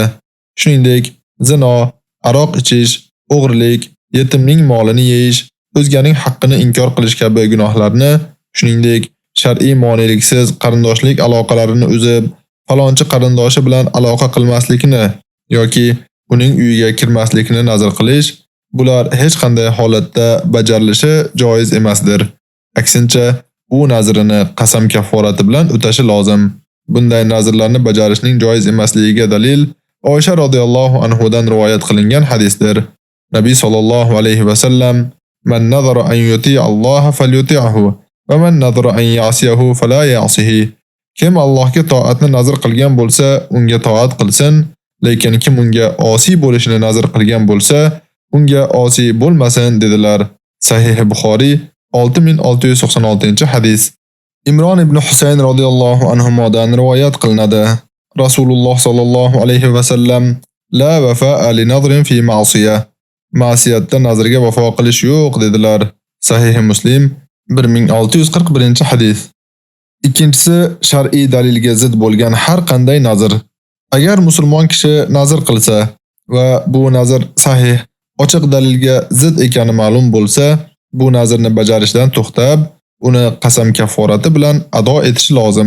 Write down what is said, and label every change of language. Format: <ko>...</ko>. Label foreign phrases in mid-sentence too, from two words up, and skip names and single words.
<uz>Shuningdek, zino, aroq ichish, o'g'rilik, yetimning molini yeyish, o'zganing haqqini inkor qilish kabi gunohlarni, shuningdek, shar'iy moneliksiz qarindoshlik aloqalarini uzib, falonchi qarindoshi bilan aloqa qilmaslikni yoki uning uyiga kirmaslikni nazr qilish, bular hech qanday holatda bajarilishi joiz emasdir. Aksincha, u nazrini qasam kafforati bilan o'tashi lozim. Bunday nazrlarni bajarishning joiz emasligiga dalil Oysha</uz> <ar>رضي الله عنه</ar> <uz>rivoyat qilingan hadisdir.</uz> <ar>نبي صلى الله عليه وسلم من نذر أن يطيع الله فليطعه ومن نذر أن يعصيه فلا يعصه."</ar> <uz>Kim Allohga to'atni nazr qilgan bo'lsa, unga to'at qilsin, lekin kim unga osiy bo'lishini nazr qilgan bo'lsa, unga osiy bo'lmasin dedilar. Sahih Buxoriy 6696-hadis. Imron ibn Husayn</uz> <ar>رضي الله عنه</ar> <uz>rivoyat qilinadi.</uz> <ar>رسول الله صلى الله عليه وسلم لا وفاء لنذر في معصية."</ar> <uz>Ma'siyatda nazrga vafo qilish yo'q dedilar. Sahih Muslim 1641-hadis. Ikkinchisi, shar'iy dalilga zid bo'lgan har qanday nazr. Agar musulmon kishi nazr qilsa va bu nazr sahih, ochiq dalilga zid ekani ma'lum bo'lsa, bu nazrni bajarishdan to'xtab, uni qasam kafforati bilan ado etish lozim.</uz>